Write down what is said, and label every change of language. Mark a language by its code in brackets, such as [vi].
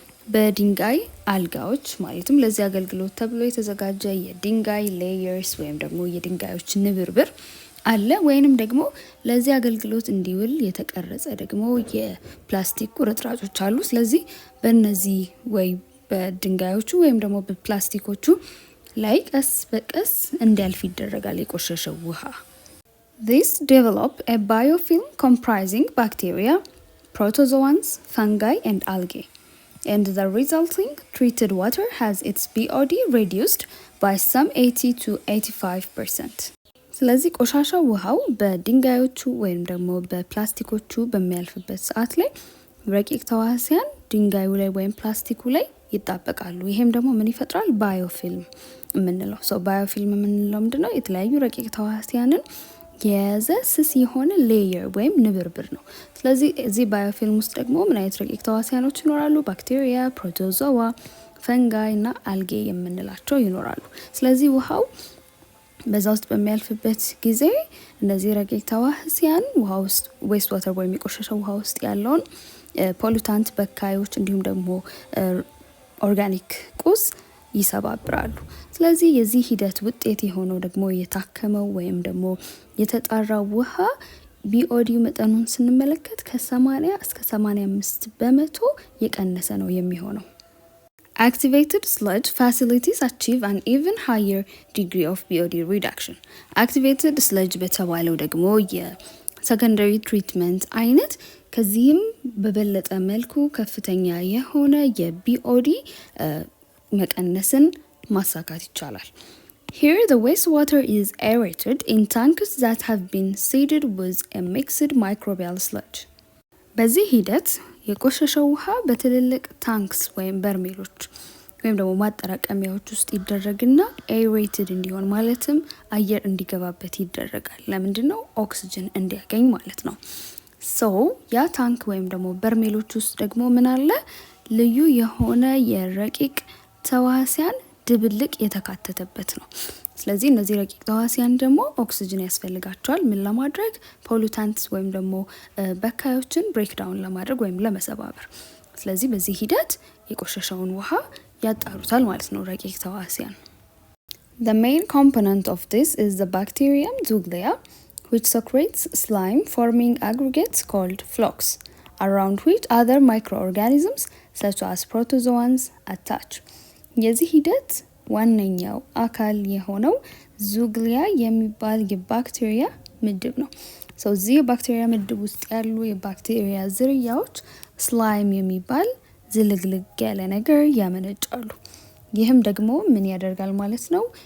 [am] በድንጋይ አልጋዎች ማለትም ለዚህ አገልግሎት ተብሎ የተዘጋጀ የድንጋይ ሌየርስ ወይም ደግሞ የድንጋዮች ንብርብር አለ። ወይንም ደግሞ ለዚህ አገልግሎት እንዲውል የተቀረጸ ደግሞ የፕላስቲክ ቁርጥራጮች አሉ። ስለዚህ በእነዚህ ወይ በድንጋዮቹ ወይም ደግሞ በፕላስቲኮቹ ላይ ቀስ በቀስ እንዲያልፍ ይደረጋል የቆሸሸው ውሃ። [en] This develop a biofilm comprising bacteria, protozoans, fungi and algae. And the resulting treated water has its BOD reduced by some 80 to 85%. [am] ስለዚህ ቆሻሻ ውሃው በድንጋዮቹ ወይም ደግሞ በፕላስቲኮቹ በሚያልፍበት ሰዓት ላይ ረቂቅ ተዋሲያን ድንጋዩ ላይ ወይም ፕላስቲኩ ላይ ይጣበቃሉ። ይሄም ደግሞ ምን ይፈጥራል? ባዮፊልም የምንለው። ባዮፊልም የምንለው ምንድነው? የተለያዩ ረቂቅ ተዋሲያንን የያዘ ስስ የሆነ ሌየር ወይም ንብርብር ነው። ስለዚህ እዚህ ባዮፊልም ውስጥ ደግሞ ምን አይነት ረቂቅ ተዋሲያኖች ይኖራሉ? ባክቴሪያ፣ ፕሮቶዞዋ፣ ፈንጋይ እና አልጌ የምንላቸው ይኖራሉ። ስለዚህ ውሃው በዛ ውስጥ በሚያልፍበት ጊዜ እነዚህ ረቂቅ ተዋሲያን ውሃ ውስጥ ዌስት ዋተር ወይም የቆሸሸው ውሃ ውስጥ ያለውን ፖሉታንት በካዮች እንዲሁም ደግሞ ኦርጋኒክ ቁስ ይሰባብራሉ። ስለዚህ የዚህ ሂደት ውጤት የሆነው ደግሞ የታከመው ወይም ደግሞ የተጣራው ውሃ ቢኦዲ መጠኑን ስንመለከት ከ80 እስከ 85 በመቶ የቀነሰ ነው የሚሆነው። [en] Activated sludge facilities achieve an even higher degree of BOD reduction. Activated sludge [am] በተባለው ደግሞ የሰከንደሪ ትሪትመንት አይነት ከዚህም በበለጠ መልኩ ከፍተኛ የሆነ የቢኦዲ መቀነስን ማሳካት ይቻላል። [en] Here the wastewater is aerated in tanks that have been seeded with a mixed microbial sludge. [am] በዚህ ሂደት የቆሸሸው ውሃ በትልልቅ ታንክስ ወይም በርሜሎች ወይም ደግሞ ማጠራቀሚያዎች ውስጥ ይደረግና ኤሬትድ እንዲሆን ማለትም አየር እንዲገባበት ይደረጋል። ለምንድነው? ኦክሲጅን እንዲያገኝ ማለት ነው። ያ ታንክ ወይም ደግሞ በርሜሎች ውስጥ ደግሞ ምን አለ? ልዩ የሆነ የረቂቅ ተዋሲያን ድብልቅ የተካተተበት ነው። ስለዚህ እነዚህ ረቂቅ ተዋሲያን ደግሞ ኦክሲጅን ያስፈልጋቸዋል። ምን ለማድረግ? ፖሉታንትስ ወይም ደግሞ በካዮችን ብሬክዳውን ለማድረግ ወይም ለመሰባበር። ስለዚህ በዚህ ሂደት የቆሸሸውን ውሃ ያጣሩታል ማለት ነው ረቂቅ ተዋሲያን። [en] The main component of this is the bacterium Zuglia, which secretes slime forming aggregates called flocks, around which other microorganisms such as protozoans attach. [am] የዚህ ሂደት ዋነኛው አካል የሆነው ዙግሊያ የሚባል የባክቴሪያ ምድብ ነው። እዚህ የባክቴሪያ ምድብ ውስጥ ያሉ የባክቴሪያ ዝርያዎች ስላይም የሚባል ዝልግልግ ያለ ነገር ያመነጫሉ። ይህም ደግሞ ምን ያደርጋል ማለት ነው?